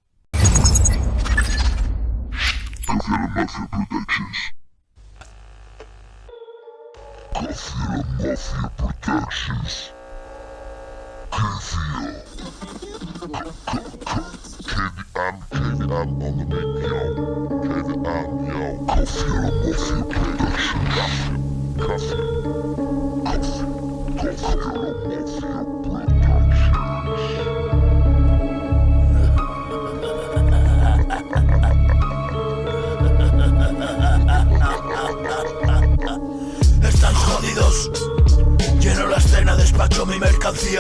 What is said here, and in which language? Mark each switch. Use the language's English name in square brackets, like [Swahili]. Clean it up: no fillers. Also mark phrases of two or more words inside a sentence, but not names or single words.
[English] Kafiala Mafia Productions. Kafiala Mafia Productions. KDM on the beat, yo. KDM, yo. Kafiala Mafia Productions. Kafiala Mafia Productions. [Spanish] Están jodidos. Lleno la escena, despacho mi mercancía.